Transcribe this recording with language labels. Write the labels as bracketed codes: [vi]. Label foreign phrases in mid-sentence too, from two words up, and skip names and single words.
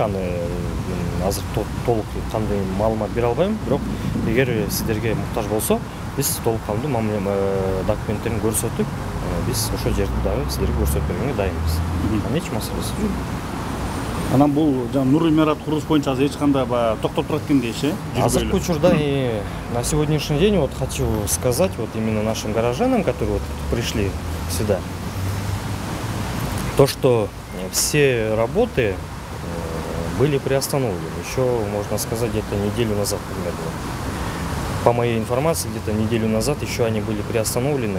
[ky] Аны азыр толук кандай маалымат бере албайм, бирок эгер сиздерге муктаж болсо, биз толук кандуу документтерин көрсөтүп, биз ошол жерди дагы сиздерге көрсөтүп бергенге дайынбыз. Эч маселеси жок. Анан бул Нур имарат курулуш боюнча эч кандай токтоп турат экен дейши. Азыркы учурда [ru] на сегодняшний день вот хочу сказать вот именно нашим горожанам, которые вот пришли сюда, то, что все работы были приостановлены. Еще, можно сказать, где-то неделю назад примерно. По моей информации, где-то неделю назад еще они были приостановлены.